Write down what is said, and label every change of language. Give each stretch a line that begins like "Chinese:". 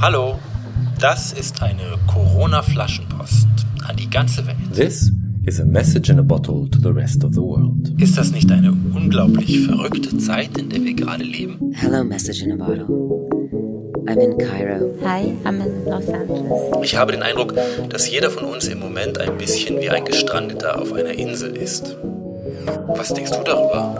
German: Hallo, das ist eine Corona-Flaschenpost an die ganze Welt.
English: This is a message in a bottle to the rest of the world.
German: Ist das nicht eine unglaublich verrückte Zeit, in der wir gerade leben?
English: Hello, message in a bottle. I'm in Cairo. Hi, I'm in Los Angeles.
German: Ich habe den Eindruck, dass jeder von uns im Moment ein bisschen wie ein Gestrandeter auf einer Insel ist. Was denkst du darüber?